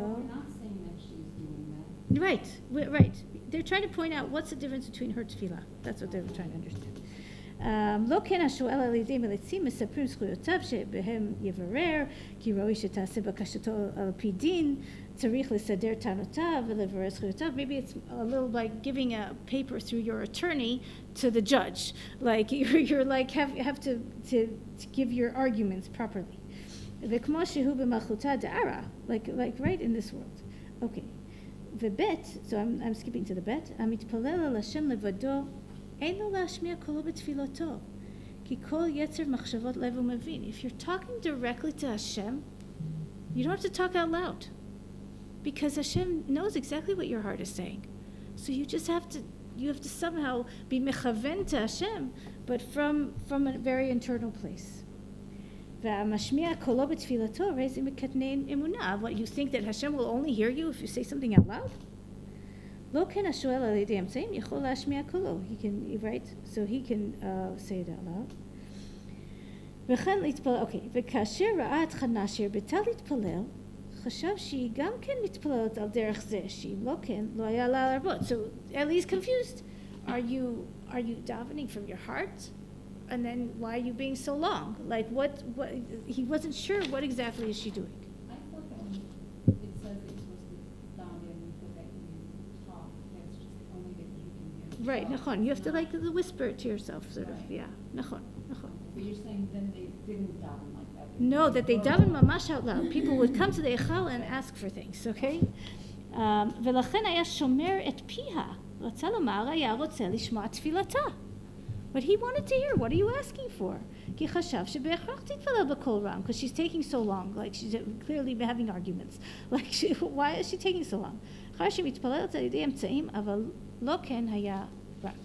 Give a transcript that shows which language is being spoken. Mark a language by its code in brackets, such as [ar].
[en] Well, we're not saying that she's doing that. Right. They're trying to point out what's the difference between her tefillah. That's what they're trying to understand. [he] לא כן השואל על ידי מליצים מספרים זכויותיו שבהם יברר, כי ראוי שתעשה בקשתו על פי דין, צריך לסדר טענותיו ולברר זכויותיו. [en] Maybe it's a little like giving a paper through your attorney to the judge. Like you're like have to give your arguments properly. [he] וכמו שהוא במלכותה דערה, [en] like right in this world. Okay. [he] וב', [en] so I'm skipping to the [he] ב', המתפלל על השם לבדו, אין לו להשמיע קולו בתפילתו, כי כל יצר מחשבות לב הוא מבין. [en] If you're talking directly to Hashem, you don't have to talk out loud, because Hashem knows exactly what your heart is saying. So you just have to somehow be mechaven to Hashem, but from a very internal place. [he] והמשמיע קולו בתפילתו, הרי זה מקטנן אמונה. [en] What, you think that Hashem will only hear you if you say something out loud? [he] לא כן השואל על ידי אמצעים יכול להשמיע קולו. [en] He can, right? So he can say it out loud. [he] וכן להתפלל, אוקיי. וכאשר ראה את חנה שהרבתה להתפלל, חשב שהיא גם כן מתפללת על דרך זה, שאם לא כן, לא היה לה להרבות. [en] So Eli's confused. Are you davening from your heart? And then why are you being so long? Like what he wasn't sure what exactly is she doing. I thought that when it says it's supposed to down there and you that you talk, that's just only that you can hear. Right, נכון. You have to like whisper it to yourself, sort of. Yeah, נכון. But you're saying then they didn't daven like that. No, that they daven mamash out loud. People would come to the echal and ask for things, okay? [he] ולכן היה שומר את פיה. רצה לומר, היה רוצה לשמוע תפילתה. [en] But he wanted to hear, what are you asking for? [he] כי חשב שבהכרח תתפלל בקול רם, [en] because she's taking so long, like she's clearly having arguments. Like, why is she taking so long? [he] אחר שמתפללת על ידי אמצעים, אבל לא כן היה רק.